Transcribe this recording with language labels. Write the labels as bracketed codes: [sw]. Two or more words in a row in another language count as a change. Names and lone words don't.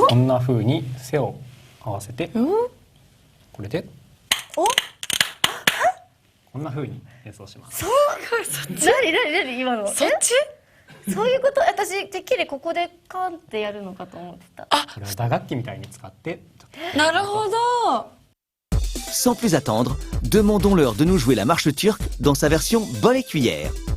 [ja] こんな風に背を合わせて、これでこんな風に演奏します。そっち？何今の？そっち？そういうこと？私てっきりここでカンってやるのかと思ってた。これは打楽器みたいに使って。なるほど。 [fr] Sans plus attendre, demandons-leur de nous jouer la marche turque dans sa version bonne et cuillère.